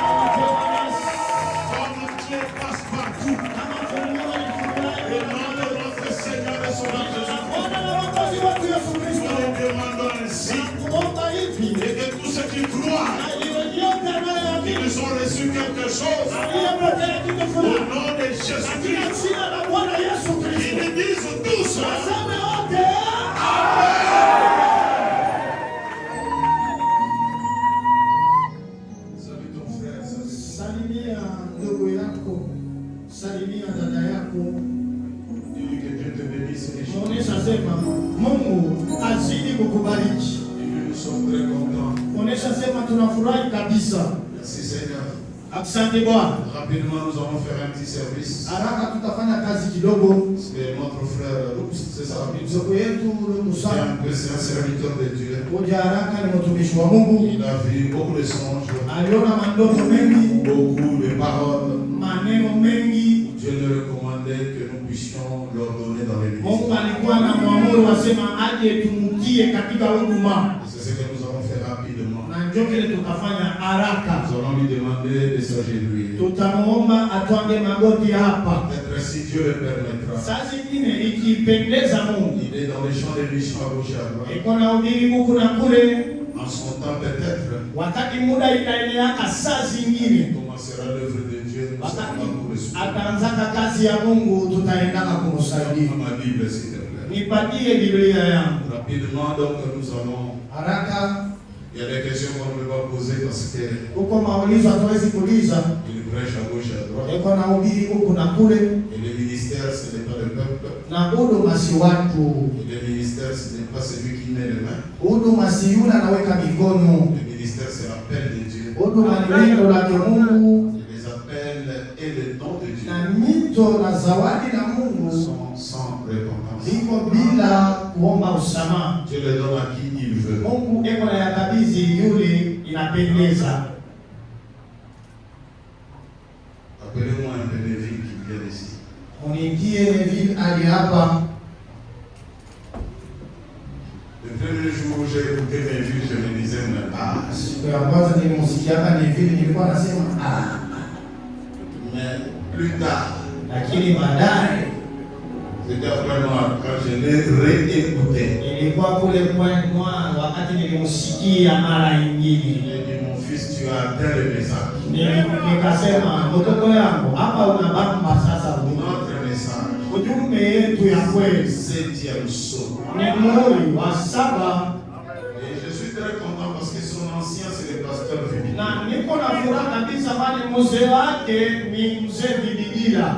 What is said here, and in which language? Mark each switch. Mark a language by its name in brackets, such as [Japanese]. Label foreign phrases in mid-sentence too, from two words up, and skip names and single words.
[French] comme Dieu passe partout, le nom de notre Seigneur et Sauveur Jésus-Christ. Nous les demandons ainsi, et que tous ceux qui croient, qu'ils ont reçu quelque chose, au nom de Jésus-Christ, ils nous disent tous, [Swahili] Salimia ndugu yako, salimia dada yako. Onesha sema Mungu azidi kukubariki. Onesha sema tunafurahi kabisa. [French] Merci Seigneur. [Swahili] Asante Bwana. [French] Rapidement, nous allons faire un petit service. [Swahili] Haraka tutafanya kazi kidogo. [French] C'est notre frère, c'est ça. [Swahili] Ndugu yetu Musa. [French] C'est un serviteur de Dieu. [Swahili] Kuja haraka ni mtumishi wa Mungu. [French] Il a vu beaucoup de songes. [Swahili] Aliona mandoto mengi. [French] Beaucoup de paroles. [Swahili] Maneno mengi. [French] Dieu nous recommandait que nous puissions leur donner dans l'église. [Swahili] Mungu alikuwa na muamuru wasema aje tumutie katika huduma. [French] C'est ce que nous allons faire rapidement. [Swahili] Na ndio kile tukafanya haraka. [French] Nous allons lui demander de s'agenouiller. [Swahili] Tutamuomba atwange magoti hapa. [French] Peut-être si Dieu le permettra. [Swahili] Saa zingine ikipendeza Mungu. [French] Il est dans les champs de mission à gauche et à droite. [Swahili] Iko na ubiri huku na kule. [French] En son temps peut-être. [Swahili] Wakati muda itaendelea saa zingine. [French] Commencera l'œuvre de Dieu. Nous sommes là pour le suivre. [Swahili] Ataanzaka kazi ya Mungu tutaendaka kumsaidia. [French] Ma Bible s'il te plaît. [Swahili] Nipatie Biblia yangu. [French] Rapidement donc nous allons. [Swahili] Haraka. [French] Il y a des questions qu'on ne peut pas poser parce que [Swahili] Huko maulizo hatuwezi kuuliza. [French] il prêche à gauche et à droite. [Swahili] Iko na ubiri huku na kule. [French] Et le ministère ce n'est pas le peuple. [Swahili] Na huduma si watu. [French] Et le ministère ce n'est pas celui qui met les mains. [Swahili] Huduma si yule anaweka mikono. [French] Le ministère c'est l'appel de Dieu. [Swahili] Huduma ni neno la Mungu. [French] Et les appels et le don de Dieu [Swahili] Na mito na zawadi na Mungu [French] sont sans récompense. [Swahili] iko bila kuomba usamaha. [French] Dieu le donne à qui il veut. [Swahili] Mungu eko na yakabidhi yule inapendeza. [French] Appelez-moi un de Neville qui vient ici. [Swahili] Uniingie Neville ali hapa. [French] Le premier jour où j'ai écouté Neville, je me disais, mais [Swahili] Siku ya kwanza nilimsikiaka Neville nilikuwa nasema [French] mais plus tard, [Swahili] lakini baadaye [French] c'était après moi, quand je l'ai réécouté. [Swahili] ilikuwa kule Point Noir wakati nilimsikia mara nyingine. [French] J'ai dit, mon fils, tu as atteint le message. [Swahili] Nikasema mtoto yangu hapa unabamba sasa [French] Notre message, [Swahili] ujumbe yetu ya kweli [French] 7e saut. [Swahili] ni muhuri wa 7. [French] Et je suis très content parce que son ancien, c'est le pasteur Vidi. [Swahili] Na niko na furaha kabisa bali mzee wake ni mzee Biblia.